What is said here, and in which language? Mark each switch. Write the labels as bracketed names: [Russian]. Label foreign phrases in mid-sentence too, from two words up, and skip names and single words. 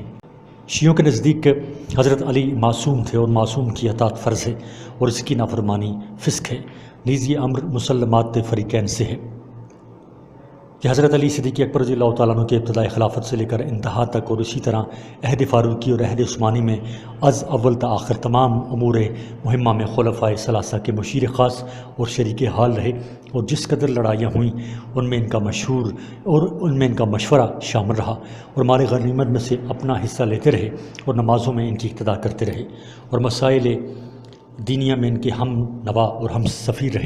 [Urdu] شیعوں کے نزدیک حضرت علی معصوم تھے اور معصوم کی اطاعت فرض ہے اور اس کی نافرمانی فسق ہے، نیز یہ امر مسلمات فریقین سے ہے کہ حضرت علی صدیق اکبر [Arabic] رضی اللہ تعالیٰ عنہ [Urdu] کے ابتدائی خلافت سے لے کر انتہا تک اور اسی طرح عہد فاروقی اور عہد عثمانی میں از اول تا آخر تمام امور مہمہ میں خلفائے ثلاثہ کے مشیر خاص اور شریک حال رہے، اور جس قدر لڑائیاں ہوئیں ان میں ان کا مشورہ شامل رہا، اور مال غنیمت میں سے اپنا حصہ لیتے رہے اور نمازوں میں ان کی اقتداء کرتے رہے، اور مسائل دینیہ میں ان کے ہم نوا اور ہم سفیر رہے۔